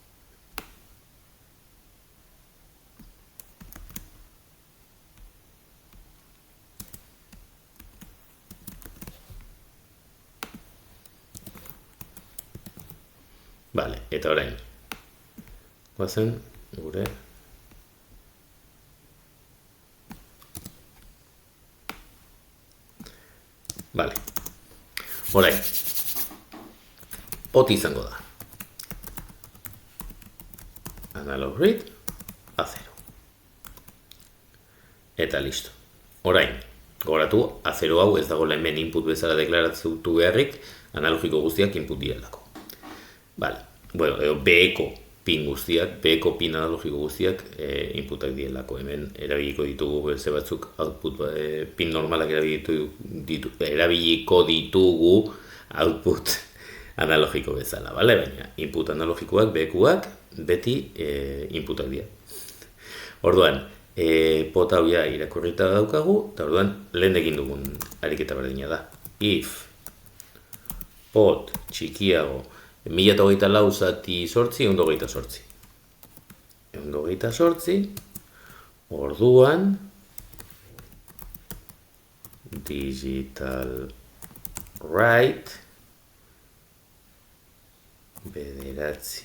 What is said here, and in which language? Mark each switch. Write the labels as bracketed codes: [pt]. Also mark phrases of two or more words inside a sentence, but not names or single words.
[eu] Bale, eta orain, guazen gure Bale, orain, pot izango da. [en] Analog read, A0. [eu] Eta listo. Orain, gogoratu, A0 hau ez dago hemen input bezala deklaratzen beharrik, analogiko guztiak input direlako. Bale, bueno, B-eko pin guztiak, B-eko pin analogiko guztiak inputak dielako. Hemen erabiliko ditugu beste batzuk [en] output pin [eu] normalak erabiliko ditugu output analogiko bezala, bale? Baina input analogikoak, B-ekuak, beti inputak dira. Orduan, pot hau ja irakurrita daukagu, eta orduan lehen egin dugun ariketa berdina da. [en] If pot [eu] txikiago 1024 zati 8, 128. 128, orduan, [en] digital write, [eu] bederatzi.